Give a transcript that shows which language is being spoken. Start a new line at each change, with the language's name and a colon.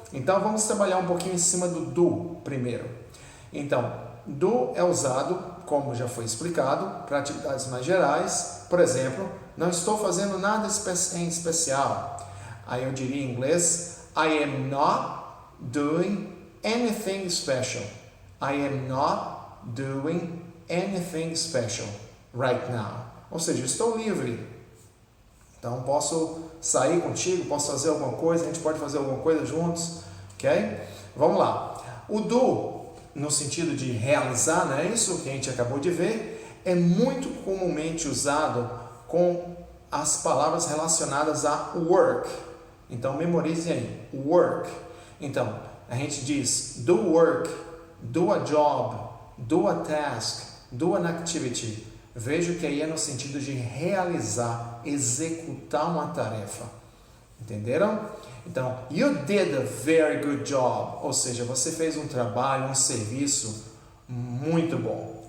Portuguese: Então vamos trabalhar um pouquinho em cima do primeiro. Então, do é usado, como já foi explicado, para atividades mais gerais. Por exemplo, não estou fazendo nada em especial. Aí eu diria em inglês,
English: I am not doing anything special. I am not doing anything special right now.
Portuguese: Ou seja, estou livre. Então, posso sair contigo, posso fazer alguma coisa, a gente pode fazer alguma coisa juntos, ok? Vamos lá. O do, no sentido de realizar, não é isso que a gente acabou de ver, é muito comumente usado com as palavras relacionadas a work. Então, memorizem aí, work. Então, a gente diz
English: do work, do a job, do a task, do an activity.
Portuguese: Veja que aí é no sentido de realizar, executar uma tarefa. Entenderam?
English: Então, you did a very good job.
Portuguese: Ou seja, você fez um trabalho, um serviço muito bom.